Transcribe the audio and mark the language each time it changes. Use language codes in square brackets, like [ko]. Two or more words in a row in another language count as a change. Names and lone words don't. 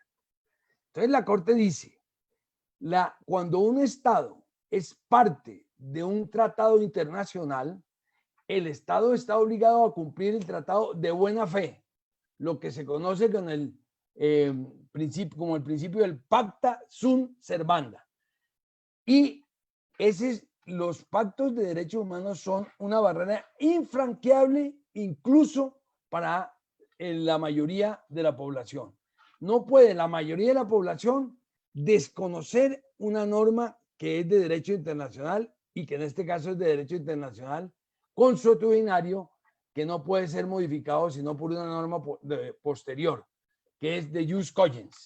[es] Entonces la Corte dice, cuando un Estado es parte de un tratado internacional, el Estado está obligado a cumplir el tratado de buena fe, lo que se conoce con como el principio del [la] pacta sunt servanda. [es] Y los pactos de derechos humanos son una barrera infranqueable incluso para la mayoría de la población. No puede la mayoría de la población desconocer una norma que es de derecho internacional y que en este caso es de derecho internacional consuetudinario, que no puede ser modificado sino por una norma posterior, que es de [la] jus cogens.